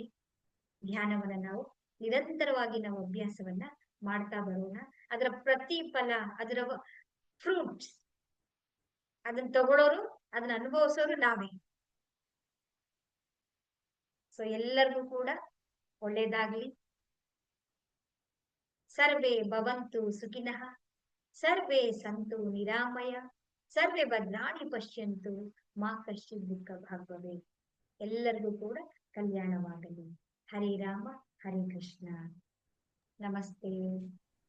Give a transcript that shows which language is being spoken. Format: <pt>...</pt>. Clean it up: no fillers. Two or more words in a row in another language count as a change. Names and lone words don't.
<kn>ಧ್ಯಾನವನ್ನ ನಾವು ನಿರಂತರವಾಗಿ ನಾವು ಅಭ್ಯಾಸವನ್ನ ಮಾಡ್ತಾ ಬರೋಣ. ಅದರ ಪ್ರತಿಫಲ, ಅದರ ಫ್ರೂಟ್ಸ್ ಅದನ್ನ ತಗೊಳ್ಳೋರು, ಅದನ್ನ ಅನುಭವಿಸೋರು ನಾವೇ. ಸೊ ಎಲ್ಲರಿಗೂ ಕೂಡ ಒಳ್ಳೇದಾಗ್ಲಿ.</kn> <sa>ಸರ್ವೇ ಭವಂತು ಸುಖಿನಃ, ಸರ್ವೇ ಸಂತು ನಿರಾಮಯ, ಸರ್ವೇ ಭದ್ರಾಣಿ ಪಶ್ಯಂತು ಮಾ ಕಶ್ಚಿತ್ ದುಃಖ ಭಾಗ್ ಭವೇತ್.</sa> <kn>ಎಲ್ಲರಿಗೂ ಕೂಡ ಕಲ್ಯಾಣವಾಗಲಿ. ಹರೇ ರಾಮ ಹರೇ ಕೃಷ್ಣ. ನಮಸ್ತೆ.</kn>